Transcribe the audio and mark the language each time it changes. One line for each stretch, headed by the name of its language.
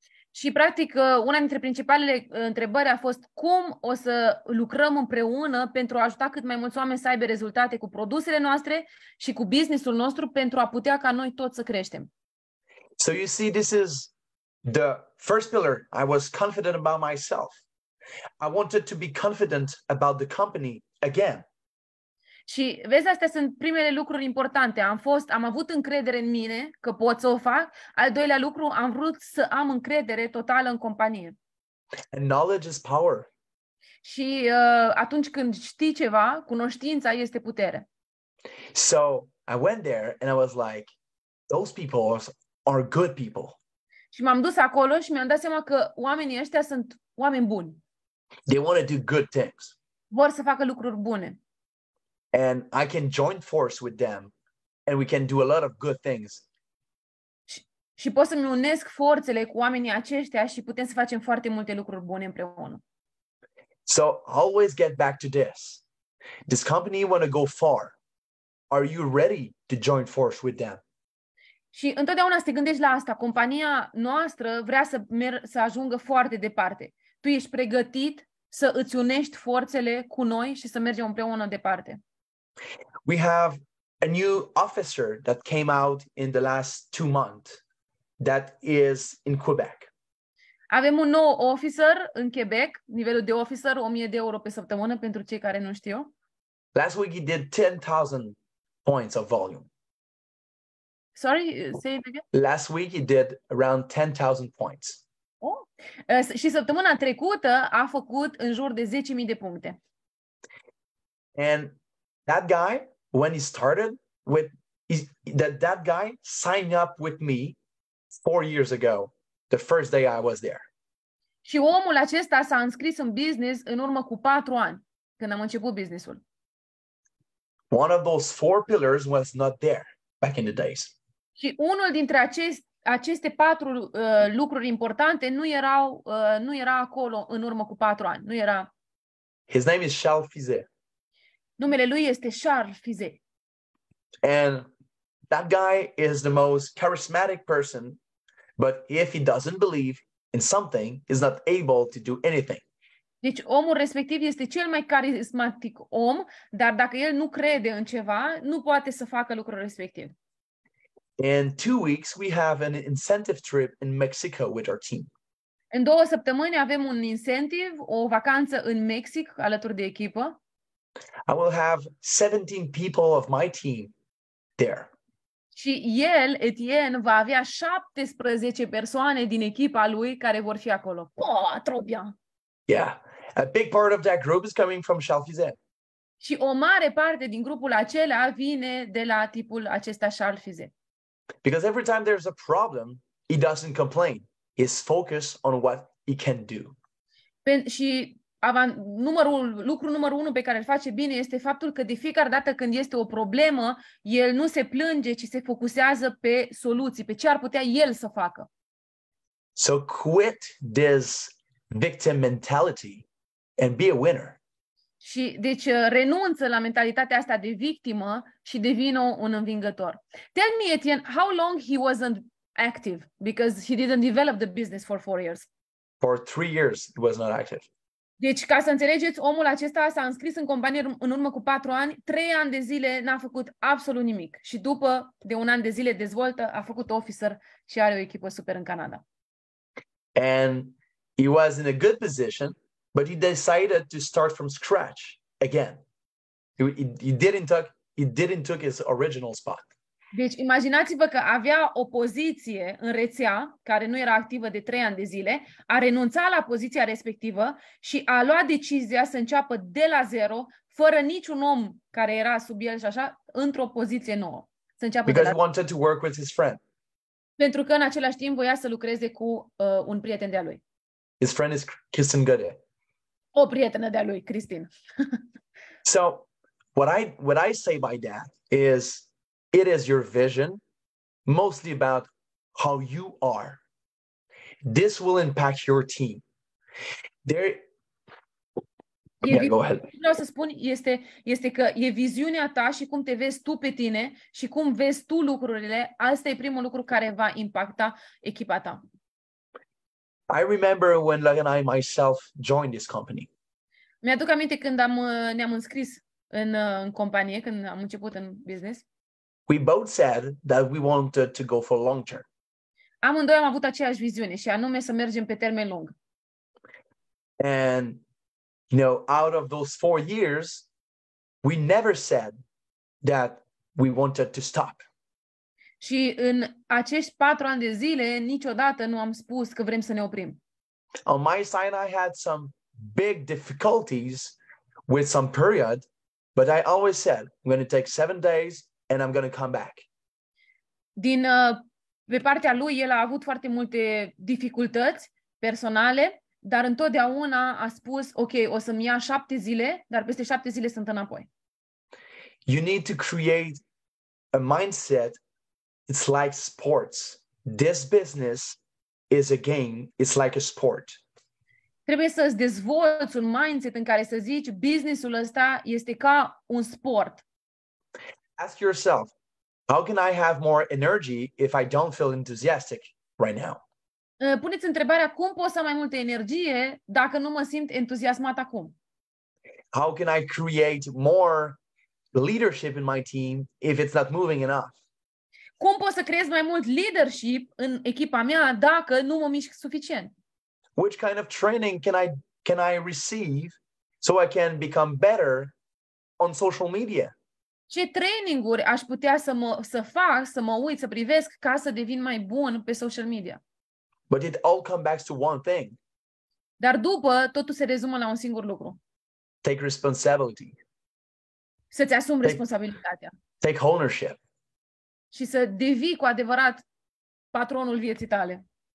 Romanian: Și, practic, una dintre principalele întrebări a fost cum o să lucrăm împreună pentru a ajuta cât mai mulți oameni să aibă rezultate cu produsele noastre și cu business-ul nostru pentru a putea ca noi toți să creștem.
English: So you see, this is the first pillar. I was confident about myself. I wanted to be confident about the company again.
Romanian: Și vezi, astea sunt primele lucruri importante. Am avut încredere în mine că pot să o fac. Al doilea lucru, am vrut să am încredere totală în companie.
English: And knowledge is power.
Romanian: Și atunci când știi ceva, cunoștința este putere.
English: So I went there and I was like, those people are good people.
Romanian: Și m-am dus acolo și mi-am dat seama că oamenii ăștia sunt oameni buni.
English: They want to do good things.
Romanian: Vor să facă lucruri bune.
English: And I can join force with them and we can do a lot of good things.
Romanian: Și pot să-mi unesc forțele cu oamenii aceștia și putem să facem foarte multe lucruri bune împreună.
English: So always get back to this. This company want to go far. Are you ready to join force with them?
Romanian: Și întotdeauna să te gândești la asta. Compania noastră vrea să ajungă foarte departe. Tu ești pregătit să îți unești forțele cu noi și să mergem împreună departe.
English: We have a new officer that came out in the last 2 months that is in Quebec.
Romanian: Avem un nou officer în Quebec, nivelul de officer, 1.000 de euro pe săptămână pentru cei care nu știu.
English: Last week he did 10,000 points of volume. Sorry, say it again. Last week he did around 10,000 points. Oh.
Romanian: Și săptămâna trecută a făcut în jur de 10.000 de puncte.
English: And that guy, when he started with, that guy signed up with me 4 years ago, the first day I was there.
Romanian: Și omul acesta s-a înscris în business în urmă cu 4 ani, când am început businessul.
English: One of those 4 pillars was not there back in the days.
Romanian: Și unul dintre aceste 4 lucruri importante nu era acolo în urmă cu 4 ani. Nu era.
English: His name is Charles Fizet.
Romanian: Numele lui este Charles Fizet.
English: And that guy is the most charismatic person, but if he doesn't believe in something, he's not able to do anything.
Romanian: Deci omul respectiv este cel mai carismatic om, dar dacă el nu crede în ceva, nu poate să facă lucrul respectiv.
English: In 2 weeks, we have an incentive trip in Mexico with our team.
Romanian: În 2 săptămâni avem un incentive, o vacanță în Mexic alături de echipă.
English: I will have 17 people of my team there.
Romanian: Și el, Etienne, va avea 17 persoane din echipa lui care vor fi acolo.
French: Oh, trop bien!
English: Yeah, a big part of that group is coming from Charles Fizet.
Romanian: Și o mare parte din grupul acela vine de la tipul acesta Charles Fizet.
English: Because every time there's a problem, he doesn't complain. He's focused on what he can do.
Romanian: Și lucrul numărul 1 pe care îl face bine este faptul că de fiecare dată când este o problemă, el nu se plânge, ci se focusează pe soluții, pe ce ar putea el să facă.
English: So quit this victim mentality and be a winner.
Romanian: Și deci renunță la mentalitatea asta de victimă și devină un învingător.
English: Tell me, Etienne, how long he wasn't active because he didn't develop the business for 4 years? For 3 years, he was not active.
Romanian: Deci, ca să înțelegeți, omul acesta s-a înscris în companie în urmă cu 4 ani, 3 ani de zile n-a făcut absolut nimic. Și după de 1 an de zile dezvoltă, a făcut officer și are o echipă super în Canada.
English: And He was in a good position, but he decided to start from scratch again. He didn't took his original spot.
Romanian: Deci imaginați-vă că avea o poziție în rețea care nu era activă de 3 ani de zile, a renunțat la poziția respectivă și a luat decizia să înceapă de la zero, fără niciun om care era sub el și așa, într-o poziție nouă. Să înceapă
English: Because
Romanian: de
English: he
Romanian: la...
English: wanted to work with his friend.
Romanian: Pentru că în același timp voia să lucreze cu un prieten de-a lui.
English: His friend is Kristen Goode.
Romanian: O prietenă de-a lui, Cristin.
English: So what I say by that is, it is your vision, mostly about how you are. This will impact your team. Go ahead.
Romanian: Vreau să spun este că e viziunea ta și cum te vezi tu pe tine și cum vezi tu lucrurile. Asta e primul lucru care va impacta echipa ta.
English: I remember when Logan and I myself joined this company.
Romanian: Mi-aduc aminte când ne-am înscris în companie, când am început în business.
English: We both said that we wanted to go for long term.
Romanian: Amândoi am avut aceeași viziune și anume să mergem pe termen lung.
English: And out of those 4 years, we never said that we wanted to stop.
Romanian: Și în acești 4 ani de zile, niciodată nu am spus că vrem să ne oprim.
English: On my side, I had some big difficulties with some period, but I always said, I'm going to take 7 days and I'm going to come back.
Romanian: Pe partea lui, el a avut foarte multe dificultăți personale, dar întotdeauna a spus, ok, o să-mi ia 7 zile, dar peste 7 zile sunt înapoi.
English: You need to create a mindset. It's like sports. This business is a game. It's like a sport.
Romanian: Trebuie să-ți dezvolți un mindset în care să zici, businessul ăsta este ca un sport.
English: Ask yourself, how can I have more energy if I don't feel enthusiastic right now?
Romanian: Puneți întrebarea, cum pot să am mai multă energie dacă nu mă simt entuziasmat acum?
English: How can I create more leadership in my team if it's not moving enough?
Romanian: Cum pot să creez mai mult leadership în echipa mea dacă nu mă mișc suficient?
English: Which kind of training can I receive so I can become better on social media?
Romanian: Ce traininguri aș putea să fac, să mă uit, să privesc ca să devin mai bun pe social media?
English: But it all comes back to one thing.
Romanian: Dar după, totul se rezumă la un singur lucru.
English: Take responsibility.
Romanian: Să-ți asumi responsabilitatea.
English: Take ownership.
Romanian: Și să devii cu adevărat patronul vieții tale.